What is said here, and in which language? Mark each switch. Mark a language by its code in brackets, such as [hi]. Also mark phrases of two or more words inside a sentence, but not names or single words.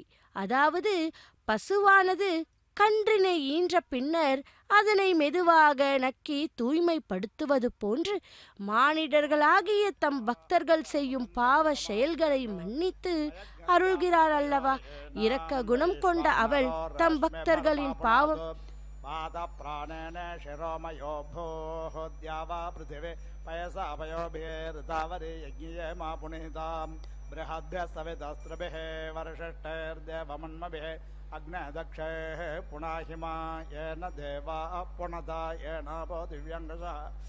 [ta] அதாவது பசுவானது கன்றினை ஈன்ற பின்னர் அதனை மெதுவாக நக்கி தூய்மைப்படுத்துவது போன்று மானிடர்களாகிய தம் பக்தர்கள் செய்யும் பாவ செயல்களை மன்னித்து அருள்கிறார் அல்லவா. இரக்க குணம் கொண்ட அவள் தம் பக்தர்களின் பாவம் [sa] प्राणेन शिरोमयो भूद्यावा पृथिवी पयसा पयोभिर्तावरे यज्ञे मा पुनीताम् बृहद्भ्यः सवितस्त्रभिः वर्षष्ठैर्देवमन्मभिः अग्नेदक्षैः पुनाहिमा येन देवा पुनता येनापो दिव्यङ्गसः